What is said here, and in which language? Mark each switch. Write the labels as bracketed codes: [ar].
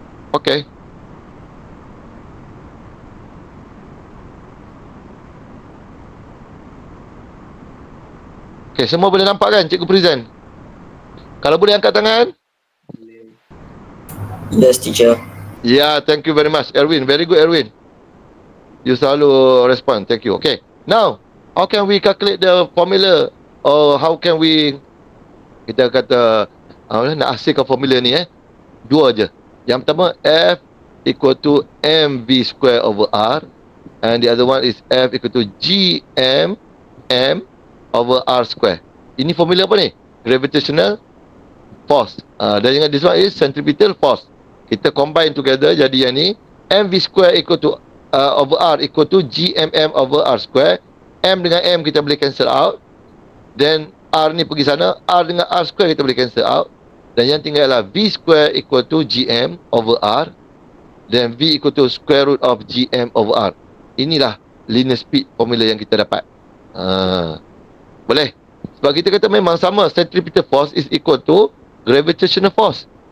[en] Okay. [ms] Okay, semua boleh nampak kan cikgu present? Kalau boleh angkat tangan. [en] Yes, teacher. Yeah, thank you very much, Erwin. Very good, Erwin. You selalu respond. Thank you. Okay. Now, how can we calculate the formula? Or how can we, [ms] kita kata, nak hasilkan formula ni dua je. Yang pertama, [en] F equal to mv square over R. And the other one is F equal to gm m over R square. [ms] Ini formula apa ni? [en] Gravitational force. Dan this one is centripetal force. Kita combine together [ms] jadi yang ni. [en] mv square equal to over R equal to gmm over R square. [ms] M dengan M kita boleh cancel out. Then R ni pergi sana. R dengan R square kita boleh cancel out. Dan yang tinggal adalah [en] V square equal to gm over R. Then V equal to square root of gm over R. [ms] Inilah linear speed formula yang kita dapat. Boleh? Sebab kita kata memang sama. [en] Centripetal force is equal to gravitational force.